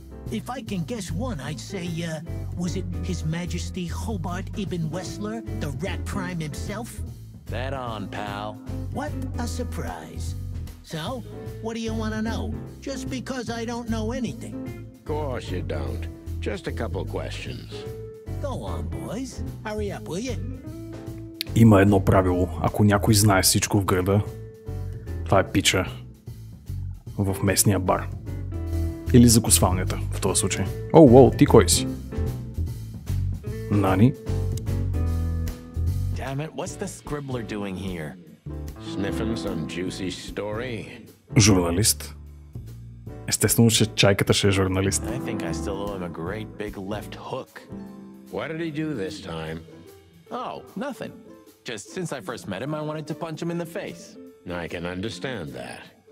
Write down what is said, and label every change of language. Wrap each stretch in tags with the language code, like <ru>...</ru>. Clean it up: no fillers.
<en>If I can guess one, I'd say, was it His Majesty Hobart Ibn Wessler, the Rat Prime himself? That on, pal. What a surprise. So, what do you want to know? Just because I don't know anything. Of course you don't. Just a couple questions. Go on, boys. Hurry up, will you?</en> <bg>Има едно правило. Ако някой знае всичко в града, това е пича в местния бар. Или закусвалнята, в този случай. Оу, ти кой си? Нани?</bg> <en>Damn it, what's the scribbler doing here? Sniffing some juicy story?</en> <bg>Журналист. Естествено, че чайката ще е журналист.</bg> <en>I think I still owe him a great big left hook. What did he do this time? Oh, nothing. Just since I first met him, I wanted to punch him in the face. I can understand that.</en>